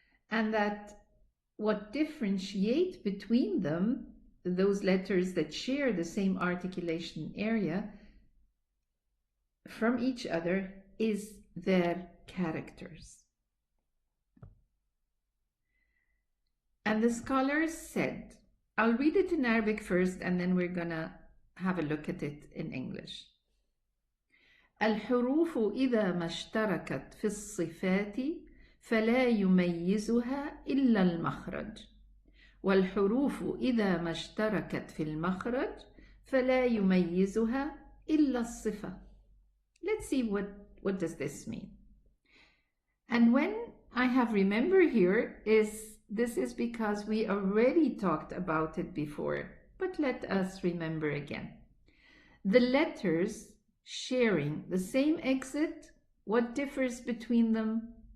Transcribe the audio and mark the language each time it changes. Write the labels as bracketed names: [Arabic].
[English] And that what differentiate between them, those letters that share the same articulation area, from each other is their characters. And the scholars said, I'll read it in Arabic first and then we're gonna have a look at it in English. [Arabic] الحروف إذا ما اشتركت في الصفات فلا يميزها إلا المخرج والحروف إذا ما اشتركت في المخرج فلا يميزها إلا الصفة. [English] Let's see what does this mean. And when I have remember here this is because we already talked about it before, but let us remember again. The letters sharing the same exit, what differs between them?